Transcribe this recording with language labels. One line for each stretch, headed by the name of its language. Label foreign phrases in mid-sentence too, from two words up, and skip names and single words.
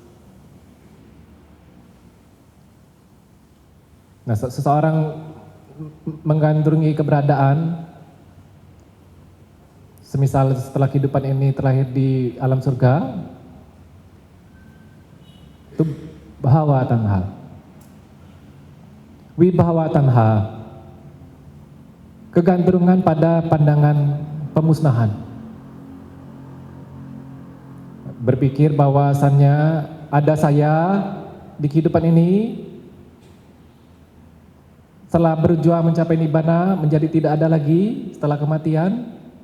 Indonesian: Nah, seseorang menggandrungi keberadaan, semisal setelah kehidupan ini terlahir di alam surga, itu
Pali: bhawa tanha. Wibhawa tanha,
Indonesian: kegandrungan pada pandangan pemusnahan. Berpikir bahwasannya ada saya di kehidupan ini, setelah berjuang mencapai nibbana menjadi tidak ada lagi setelah kematian.